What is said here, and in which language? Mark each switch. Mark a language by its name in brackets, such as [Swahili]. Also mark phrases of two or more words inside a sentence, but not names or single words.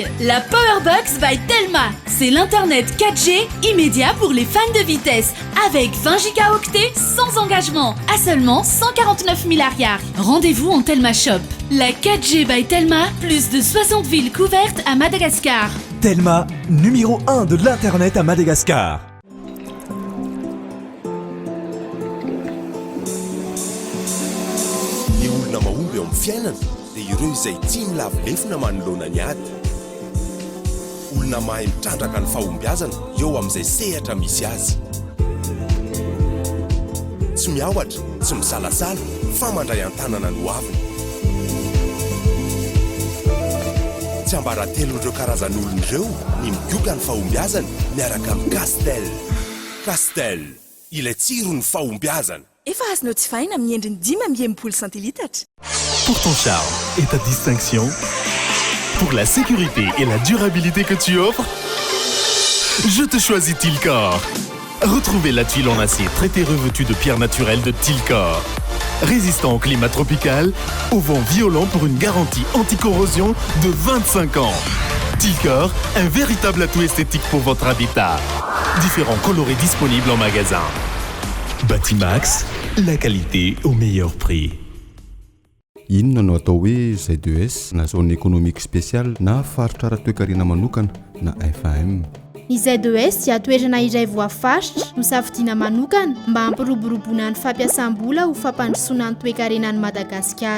[French] La Powerbox by Telma, c'est l'internet 4G immédiat pour les fans de vitesse, avec 20 gigaoctets sans engagement, à seulement 149 milliards. Rendez-vous en Telma Shop. La 4G by Telma, plus de 60 villes couvertes à Madagascar. Telma, numéro 1 de l'internet à Madagascar. [Malagasy] Fiainana dia ireo izay tia milavilefina manoloana ny ady. Olona mahay mitrandraka ny fahombiazana eo amin'izay sehatra misy azy. Tsy miaohatra, tsy misalasala, fa mandray an-tanana no aviny. Tsy ambaratelon'ireo karazan'olon'ireo ny migioka ny fahombiazana miaraka amin'ny Castel. Castel, ilay tsiro ny fahombiazana. Efa azonao jifaina amin'ny endriny 5,5 centilitatra. [French] Pour ton charme et ta distinction, pour la sécurité et la durabilité que tu offres, je te choisis Tilcor. Retrouvez la tuile en acier traité revêtue de pierres naturelles de Tilcor. Résistant au climat tropical, au vent violent pour une garantie anti-corrosion de 25 ans. Tilcor, un véritable atout esthétique pour votre habitat. Différents colorés disponibles en magasin. Batimax, la qualité au meilleur prix. [Malagasy] Inona no atao hoe Z2S na [French] zone économique spéciale [Malagasy] na faritra ara-toekarena manokana na FAM. Ny Z2S dia toerana iray voafaritra no safidiana manokana mba hampiroboroboana ny fampiasam-bola ho fampandrosoana ny toe-karenan'i Madagasikara.